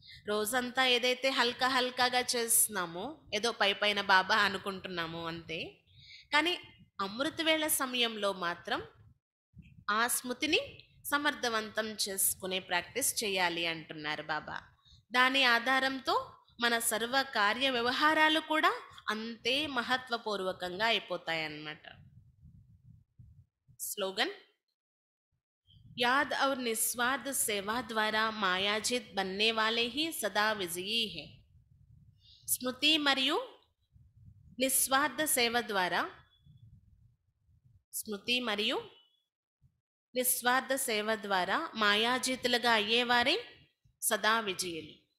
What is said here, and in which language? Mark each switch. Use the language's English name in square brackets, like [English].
[Telugu] రోజంతా ఏదైతే హల్కా హల్కాగా చేస్తున్నామో, ఏదో పై పైన బాబా అనుకుంటున్నాము అంతే, కానీ అమృతవేళ సమయంలో మాత్రం ఆ స్మృతిని సమర్థవంతం చేసుకునే ప్రాక్టీస్ చేయాలి అంటున్నారు బాబా. దాని ఆధారంతో మన సర్వ కార్య వ్యవహారాలు కూడా అంతే మహత్వపూర్వకంగా అయిపోతాయన్నమాట. [Hindi] స్లోగన్: याद और निस्वार्थ सेवा द्वारा मायाजित बनने वाले ही सदा विजयी है. [Telugu] స్మృతి మరియు నిస్వార్థ సేవ ద్వారా, స్మృతి మరియు నిస్వార్థ సేవ ద్వారా మాయాజితులుగా అయ్యేవారే సదా విజయులు.